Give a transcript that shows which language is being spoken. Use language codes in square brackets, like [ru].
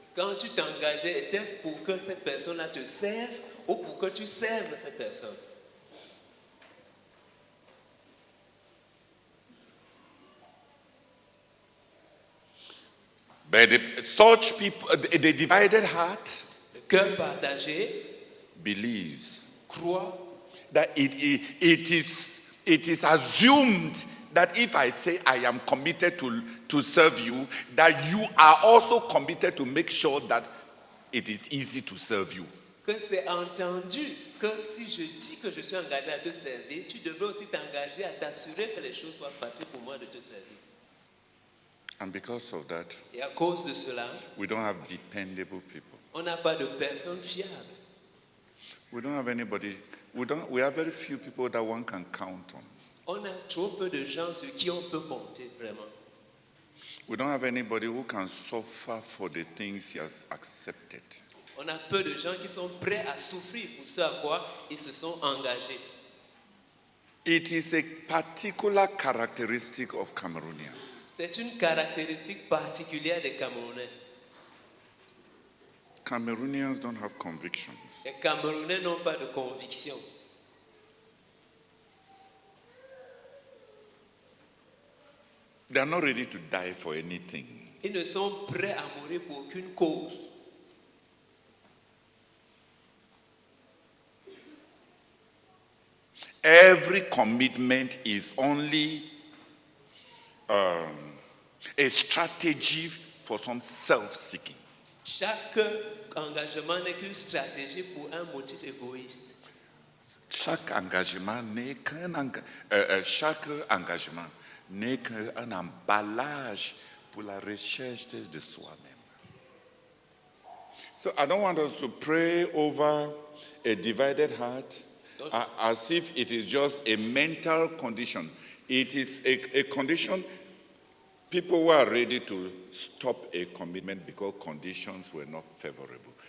[fr] Quand tu t'engageais, était-ce pour que cette personne-là te serve ou pour que tu serves cette personne? [en] But such people, the divided heart [fr] Le cœur partagé [en] believes [fr] croit [en] that it is assumed that if I say I am committed to serve you, that you are also committed to make sure that it is easy to serve you. [fr] que c'est entendu que si je dis que je suis engagé à te servir, tu devrais aussi t'engager à t'assurer que les choses soient faciles pour moi de te servir. [en] And because of that, [fr] Et à cause de cela, [en] we don't have dependable people. [fr] on n'a pas de personnes fiables. [en] We don't have anybody. We have very few people that one can count on. [fr] On a trop peu de gens sur qui on peut compter vraiment. [en] We don't have anybody who can suffer for the things he has accepted. [fr] On a peu de gens qui sont prêts à souffrir pour ce à quoi ils se sont engagés. [en] It is a particular characteristic of Cameroonians. [fr] C'est une caractéristique particulière des Camerounais. [en] Cameroonians don't have convictions. [fr] Les Camerounais n'ont pas de conviction. [en] They are not ready to die for anything. [fr] Ils ne sont prêts à mourir pour aucune cause. [en] Every commitment is only a strategy for some self-seeking. [fr] Chaque engagement n'est qu'une stratégie pour un motif égoïste. Chaque engagement n'est qu'un emballage pour la recherche de soi-même. [en] So I don't want us to pray over a divided heart as if it is just a mental condition. It is a condition. People who are ready to stop a commitment because conditions were not favorable.